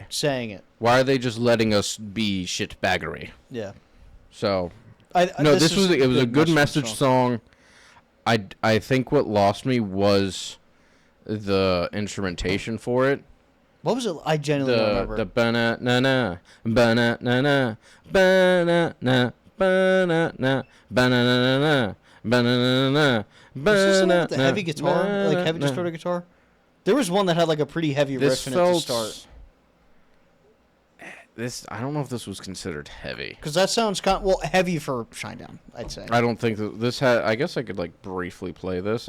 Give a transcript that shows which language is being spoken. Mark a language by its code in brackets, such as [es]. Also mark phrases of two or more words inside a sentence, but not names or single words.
[en] saying it? Why are they just letting us be shitbaggery? Yeah. So this was a good message song. I think what lost me was the instrumentation for it. What was it? I genuinely don't remember. The ba-na-na-na, ba-na-na-na, ba-na-na, ba-na-na, ba-na-na-na, ba-na-na-na. Was this the one with the heavy guitar? Like heavy distorted guitar? There was one that had like a pretty heavy riff in it to start. I don't know if this was considered heavy. Because that sounds heavy for Shinedown, I'd say. I don't think that this had. I guess I could like briefly play this.